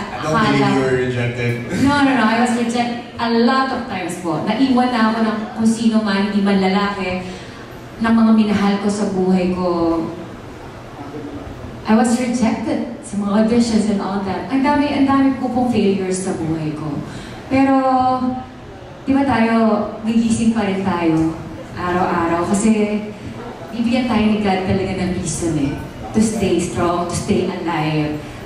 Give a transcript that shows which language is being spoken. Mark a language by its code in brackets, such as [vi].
[en] I don't believe you were rejected. No. I was rejected a lot of times po. [tl] Naiwan na ako ng kung sino man, hindi man lalaki, ng mga minahal ko sa buhay ko. [en] I was rejected sa mga auditions and all that. [tl] Ang dami ko pong failures sa buhay ko. Pero, di ba tayo, gigising pa rin tayo araw-araw kasi bibigyan tayo ni God talaga ng reason eh. [en] To stay strong, to stay alive.